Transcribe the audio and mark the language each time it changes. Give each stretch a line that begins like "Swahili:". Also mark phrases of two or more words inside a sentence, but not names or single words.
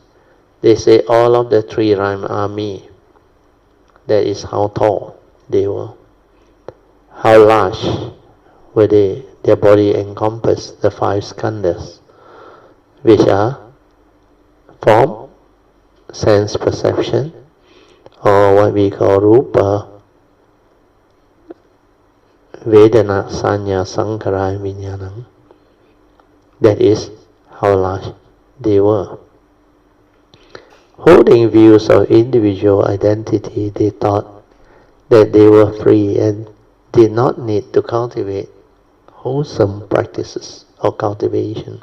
English: They say all of the 3 rhymes are me. That is how tall they were. How large were they? Their body encompassed the 5 skandhas, which are form, sense perception, or what we call rupa,
Pali: vedana, sanya, sankhara,
English: and vijnana. That is how large they were. Holding views of individual identity, they thought that they were free and did not need to cultivate wholesome practices or cultivation.